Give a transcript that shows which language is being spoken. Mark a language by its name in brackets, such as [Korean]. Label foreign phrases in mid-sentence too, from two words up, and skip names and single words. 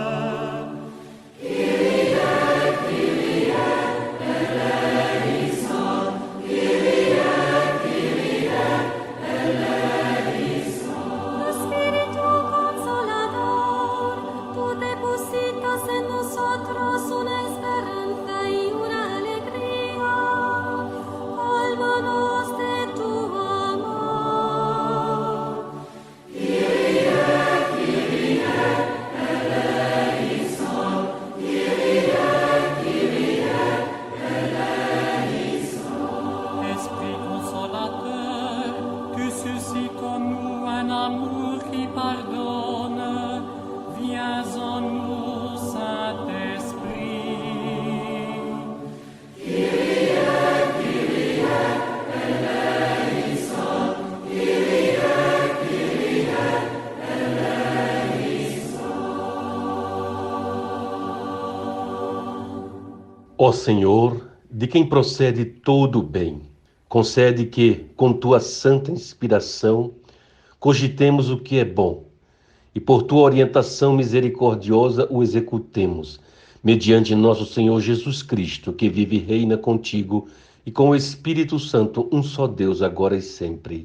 [Greek] Κύριε, Κύριε, ελέησον. Κύριε, Κύριε, ελέησον. [Spanish] Espíritu Consolador, tú depositas en nosotros una esperanza y una alegría. Colmanos de tu amor. [Greek] Κύριε, Κύριε, ελέησον. Κύριε, Κύριε, ελέησον. [French] Esprit consolateur, tu suscites comme nous un amour qui pardonne. Viens en nous, Saint-Esprit. [Greek] Κύριε, Κύριε, ελέησον. Κύριε, Κύριε, ελέησον. [Portuguese] Ó Senhor, de quem procede todo o bem, concede que, com tua santa inspiração, cogitemos o que é bom, e por tua orientação misericordiosa o executemos, mediante nosso Senhor Jesus Cristo, que vive e reina contigo e com o Espírito Santo, um só Deus, agora e sempre.